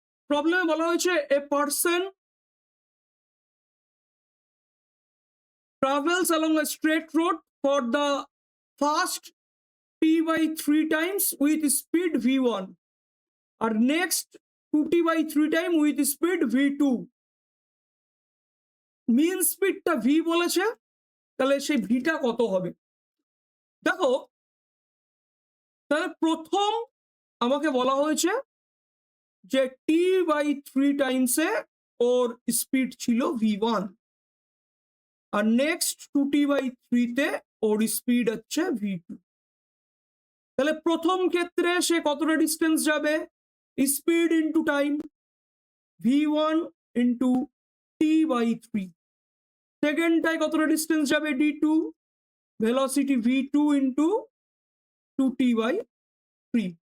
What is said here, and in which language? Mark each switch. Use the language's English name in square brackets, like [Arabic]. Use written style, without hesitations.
[Bangla] প্রবলেমে বলা হয়েছে [English] A person travels along a straight road for the fast t/3 times with speed v1 আর next 2t/3 time with speed v2। [Bangla] মিন স্পিডটা v বলেছে, তাহলে সেই ভিটা কত হবে? দেখো, তাহলে প্রথম আমাকে বলা হয়েছে যে t/3 টাইমসে ওর স্পিড ছিল v1, আর নেক্সট 2t/3 তে ওর স্পিড হচ্ছে v2। তাহলে প্রথম ক্ষেত্রে সে কতটা ডিস্টেন্স যাবে? Speed into time, v1 into t/3। সেকেন্ডটায় কতটা ডিস্টেন্স যাবে? d2, velocity v2 into 2t/3।